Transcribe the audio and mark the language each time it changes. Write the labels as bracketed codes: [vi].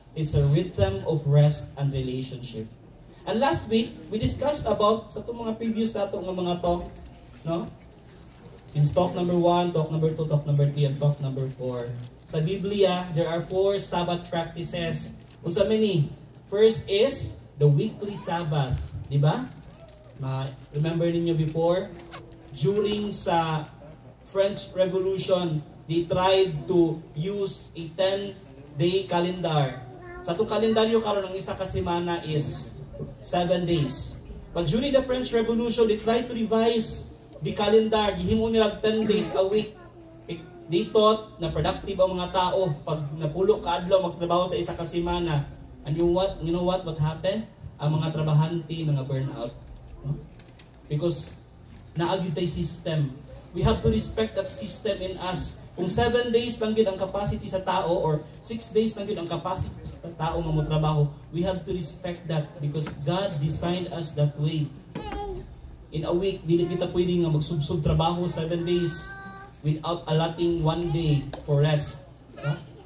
[en] It's a rhythm of rest and relationship. And last week, we discussed about [ceb] sa itong mga previous nato nga mga talk, [en] no? Since talk number 1, talk number 2, talk number 3, and talk number 4. [ceb] Sa Biblia, [en] there are 4 Sabbath practices. [ceb] Unsa many? [en] First is the weekly Sabbath. Di ba? [ceb] Remember ninyo [en] before? [ceb] During sa [en] French Revolution, they tried to use a 10-day calendar. [ceb] Sa itong kalendaryo karon ang isa ka semana is 7 days. [en] But during the French Revolution, they tried to revise the calendar. Gihimo nila 10 days a week. They thought [ceb] na productive ang mga tao pag napulo ka adlaw magtrabaho sa isa ka semana. [en] And you know what happened? [ceb] Ang mga trabahante mga burnout. [en] No? Because [ceb] naagid tay [en] system. We have to respect that system in us. [ceb] Kung 7 days lang yun ang capacity sa tao or 6 days lang yun ang capacity sa tao nga motrabaho, [en] we have to respect that because God designed us that way. In a week, [ceb] dili kita pwede nga magsubsob trabaho [en] 7 days without allotting 1 day for rest. Yeah?